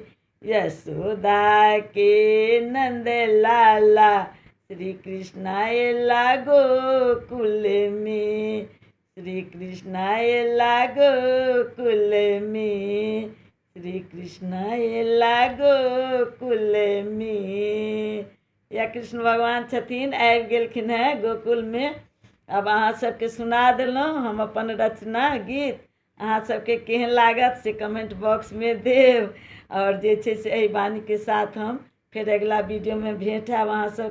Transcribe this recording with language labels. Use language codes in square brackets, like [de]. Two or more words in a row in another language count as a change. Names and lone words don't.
[mai] यशोदा के नंद लाला श्री कृष्ण आयला गोकुल में। श्री कृष्ण आयला गोकुल में। श्री कृष्ण आयला गोकुल में। या कृष्ण भगवान छथिन आबि गेलखिन हैं गोकुल में। अब अहाँ सबके सुना देलहुँ हम अपन रचना गीत। अहाँ सबके केहन लागत से [en] comment box [mai] में देब। और जे छे से एहि वाणी के साथ हम फिर अगला वीडियो में भेंट हैब।